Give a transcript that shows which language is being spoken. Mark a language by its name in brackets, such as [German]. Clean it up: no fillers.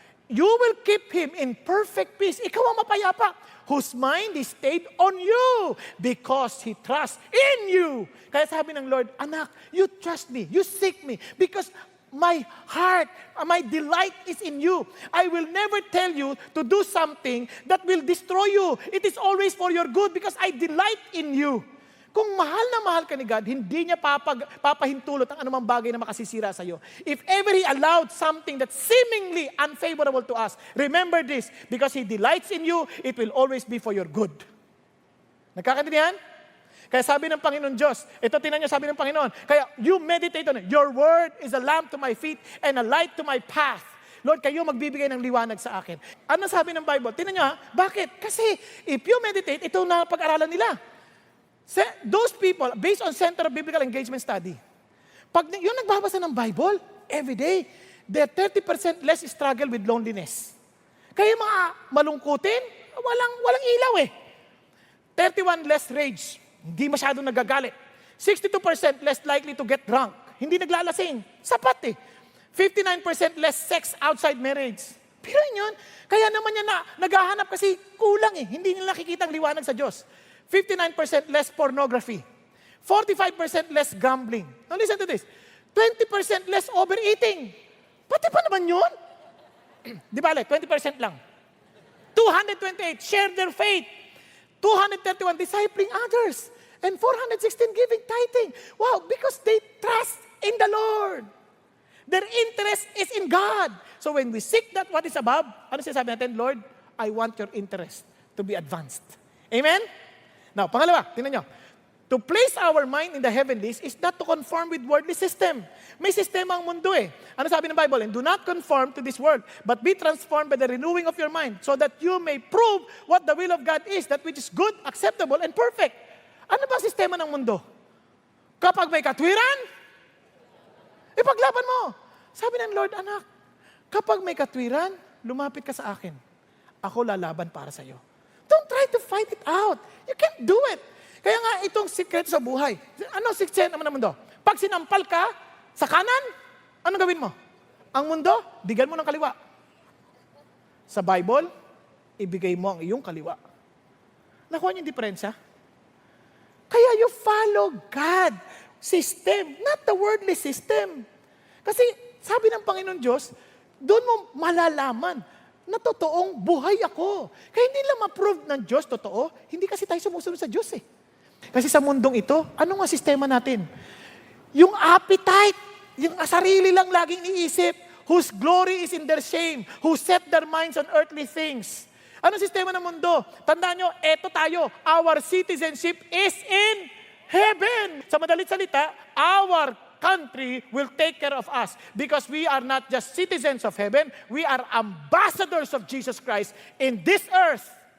[English] You will keep him in perfect peace. [Filipino] Ikaw ang mapayapa, [English] whose mind is stayed on you because he trusts in you. [Filipino] Kaya sabi ng Lord, anak, [English] you trust me, you seek me because my heart, my delight is in you. I will never tell you to do something that will destroy you. It is always for your good because I delight in you. [Filipino] Kung mahal na mahal ka ni God, hindi niya papahintulot ang anumang bagay na makasisira sa iyo. [English] If ever He allowed something that's seemingly unfavorable to us, remember this, because He delights in you, it will always be for your good. [Filipino] Nagkakaintindihan? Kaya sabi ng Panginoon Diyos, ito tinan niyo sabi ng Panginoon, kaya [English] you meditate on it. Your word is a lamp to my feet and a light to my path. [Filipino] Lord, kayo magbibigay ng liwanag sa akin. Ano sabi ng Bible? Tinan niyo bakit? Kasi [English] if you meditate, [Filipino] ito na pag-aralan nila. [English] Those people, based on Center of Biblical Engagement Study, [Filipino] pag yung nagbabasa ng Bible, [English] every day, they're 30% less struggle with loneliness. [Filipino] Kaya mga malungkutin, walang ilaw [English] 31 less rage. [Filipino] Hindi masyadong nagagalit. [English] 62% less likely to get drunk. [Filipino] Hindi naglalasing. [English] Sapat 59% less sex outside marriage. [Filipino] Pero yun, kaya naman yan naghahanap kasi kulang Hindi nila nakikita ang liwanag sa Diyos. [English] 59% less pornography. 45% less gambling. Now listen to this. 20% less overeating. [Filipino] Pati pa naman yun? Di ba, 20% lang. [English] 228 share their faith. 231 discipling others. And 416 giving tithing. Wow, because they trust in the Lord. Their interest is in God. So when we seek that what is above, [Filipino] ano sinasabi natin? [English] Lord, I want your interest to be advanced. Amen? Now, [Filipino] pangalawa, tingnan nyo. [English] To place our mind in the heavenlies is not to conform with worldly system. [Filipino] May sistema ang mundo Ano sabi ng Bible? [English] And do not conform to this world, but be transformed by the renewing of your mind, so that you may prove what the will of God is, that which is good, acceptable, and perfect. [Filipino] Ano ba ang sistema ng mundo? Kapag may katwiran, ipaglaban mo. Sabi ng Lord, anak, kapag may katwiran, lumapit ka sa akin. Ako lalaban para sa iyo. [English] Don't try to fight it out. You can't do it. [Filipino] Kaya nga, itong sikreto sa buhay. Ano sikreto naman ng mundo? Pag sinampal ka sa kanan, ano gawin mo? Ang mundo, digan mo ng kaliwa. Sa Bible, ibigay mo ang iyong kaliwa. Nakuha niyo yung diferensya? Kaya [English] you follow God system, not the worldly system. [Filipino] Kasi sabi ng Panginoon Diyos, doon mo malalaman na totoong buhay ako. Kaya hindi lang ma-prove ng Diyos totoo, hindi kasi tayo sumusunod sa Diyos Kasi sa mundong ito, ano nga sistema natin? Yung appetite, yung sarili lang laging iniisip, [English] whose glory is in their shame, who set their minds on earthly things. [Filipino] Ano sistema ng mundo? Tandaan nyo, eto tayo, [English] our citizenship is in heaven. [Filipino] Sa madalit salita, [English] our country will take care of us because we are not just citizens of heaven, we are ambassadors of Jesus Christ in this earth.